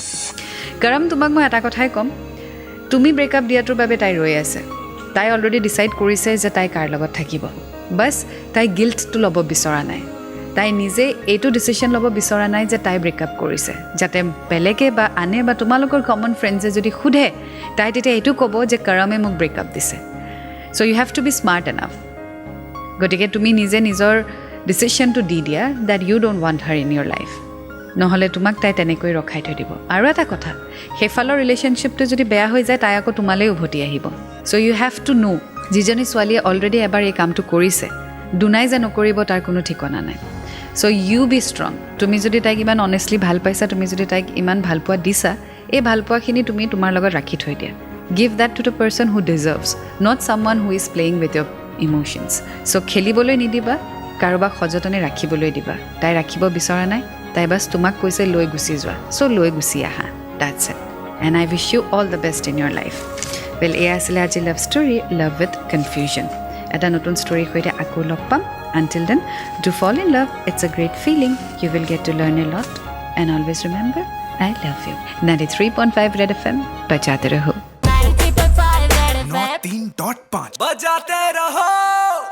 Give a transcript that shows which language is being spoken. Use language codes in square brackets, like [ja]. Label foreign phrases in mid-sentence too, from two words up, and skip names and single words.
[as] কৰম তোমাক মই এটা কথাই ক'ম তুমি ব্ৰেকআপ দিয়াটোৰ বাবে তাই ৰৈ আছে তাই অলৰেডি ডিসাইড কৰিছে যে তাই কাৰ লগত থাকিব বস তাই গিল্টটো ল'ব বিচৰা নাই তাই নিজে এইটো ডিসিশন ল'ব বিচৰা নাই যে তাই ব্ৰেকআপ কৰিছে যাতে বেলেগে বা আনে বা তোমালোকৰ [en] common friends [as] যদি খুধে তাই তেতিয়া এইটো ক'ব যে কৰমে মোক ব্ৰেকআপ দিছে [en] so you have to be smart enough [as] গতিকে তুমি নিজে নিজৰ ডিসিশনটো দি দিয়া [en] that you don't want her in your life [as] নহলে তোমাক তাই তেনেকৈ ৰখাই থৈ দিব আৰু এটা কথা হেফালৰ ৰিলেশ্যনশ্বিপটো যদি বেয়া হৈ যায় তাই আকৌ তোমালৈ উভতি আহিব [en] so you have to know [as] যিজনী ছোৱালীয়ে অলৰেডি এবাৰ এই কামটো কৰিছে দুনাই যে নকৰিব তাৰ কোনো ঠিকনা নাই [en] so you be strong [as] তুমি যদি তাইক ইমান অনেষ্টলি ভাল পাইছা তুমি যদি তাইক ইমান ভাল পোৱা দিছা এই ভাল পোৱাখিনি তুমি তোমাৰ লগত ৰাখি থৈ দিয়া [en] give that to the person who deserves not someone who is playing with your emotions [as] সো খেলিবলৈ নিদিবা কাৰোবাক সযতনে ৰাখিবলৈ দিবা তাই ৰাখিব বিচৰা নাই তাই বাছ তোমাক কৈছে লৈ গুচি যোৱা সো লৈ গুচি আহা [en] that's it and I wish you all the best in your life [as] Well, এয়া আছিলে আজি [en] love story love with confusion [as] এটা নতুন ষ্টৰীৰ সৈতে আকৌ লগ পাম [en] Until then, do fall in love. It's a great feeling. You will get to learn a lot. And always remember, I love you. [hi] 93.5 Red FM, बजाते रहो. 93.5 Red FM 93.5 बजाते रहो.